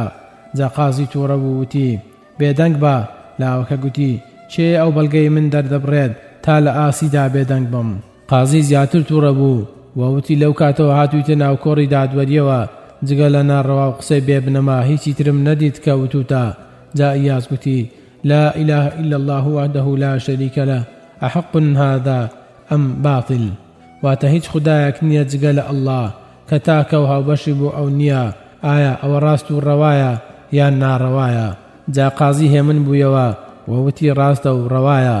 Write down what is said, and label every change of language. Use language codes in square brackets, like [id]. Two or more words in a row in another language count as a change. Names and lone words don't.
[ckb] جا قازی تووڕە بوو وتی: بێدەنگ بە. لاوەکە گوتی: چێ ئەو بەڵگەی من دەردەبڕێت تا لە ئاسیدا بێدەنگ بم؟ قازی زیاتر تووڕە بوو وەوتی: لەو کاتەوە هاتوویتە ناو کۆڕی دادوەریەوە، جگە لە ناڕەوا و قسەی بێبنەما هیچی ترم نەدیت کە وتوتە. جا ئیاز گوتی: [ar] لا إله إلا الله وحده لا شريك له أحق هذا أم باطل؟ [ckb] واتە هیچ خودایەک نییە جگە لە ئەڵڵا کە تاکە و هاوبەشی بۆ ئەو نییە. ئایا ئەوە ڕاست و ڕەوایە یان ناڕەوایە؟ جا قازی هێمن بوویەوە وەوتی: ڕاستە و ڕەوایە.